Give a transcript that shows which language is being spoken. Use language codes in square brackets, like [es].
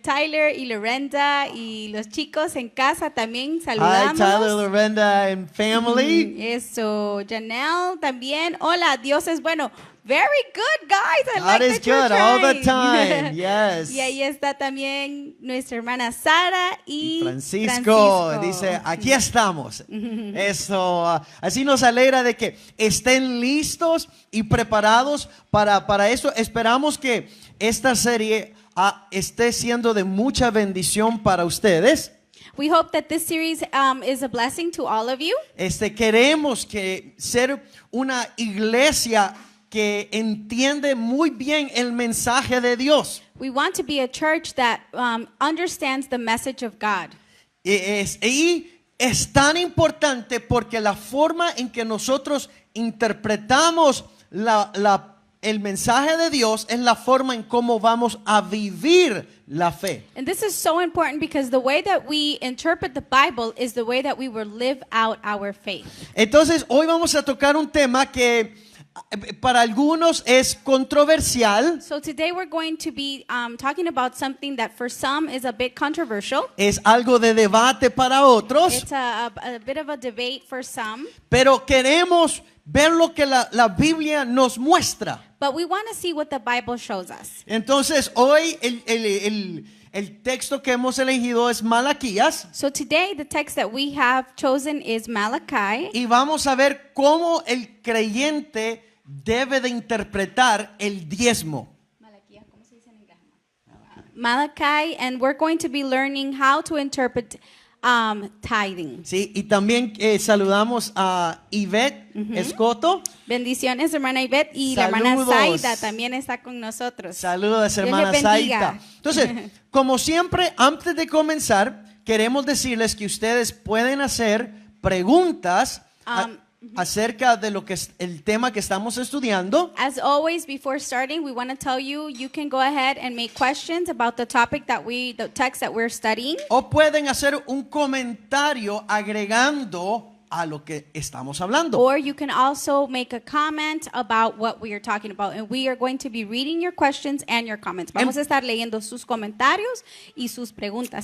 [es] Tyler y Lorenda y los chicos en casa también saludamos. [en] Hi, Tyler, Lorenda and family. [es] Eso, Janelle también. Hola, Dios es bueno. [en] Very good, guys. I God like is that you're good all the trying. time. Yes. [es] Y ahí está también nuestra hermana Sara y Francisco. Dice, aquí estamos. Eso, así nos alegra de que estén listos y preparados para eso. Esperamos que esta serie esté siendo de mucha bendición para ustedes. [en] We hope that this series is a blessing to all of you. [es] Queremos que ser una iglesia que entiende muy bien el mensaje de Dios. [en] We want to be a church that understands the message of God. [es] Y es tan importante porque la forma en que nosotros interpretamos el mensaje de Dios es la forma en cómo vamos a vivir la fe. [en] And this is so important because the way that we interpret the Bible is the way that we will live out our faith. [es] Entonces, hoy vamos a tocar un tema que para algunos es controversial. [en] So today we're going to be talking about something that for some is a bit controversial. [es] Es algo de debate para otros. [en] It's a bit of a debate for some. [es] Pero queremos ver lo que la Biblia nos muestra. [en] But we want to see what the Bible shows us. [es] Entonces, hoy el texto que hemos elegido es Malaquías. [en] So today the text that we have chosen is Malachi. [es] Y vamos a ver cómo el creyente debe de interpretar el diezmo. [en] Malachi, and we're going to be learning how to interpret tithing. [es] Sí, y también saludamos a Ivette Escoto. Bendiciones, hermana Ivette, y Saludos. la hermana Zaida también está con nosotros. Saludos, Dios hermana le bendiga. Zaida. Entonces, como siempre, antes de comenzar, queremos decirles que ustedes pueden hacer preguntas acerca de lo que es el tema que estamos estudiando. [en] As always, before starting, we want to tell you can go ahead and make questions about the topic the text that we're studying. [es] O pueden hacer un comentario agregando a lo que estamos hablando. [en] Or you can also make a comment about what we are talking about. And we are going to be reading your questions and your comments. [es] Vamos a estar leyendo sus comentarios y sus preguntas.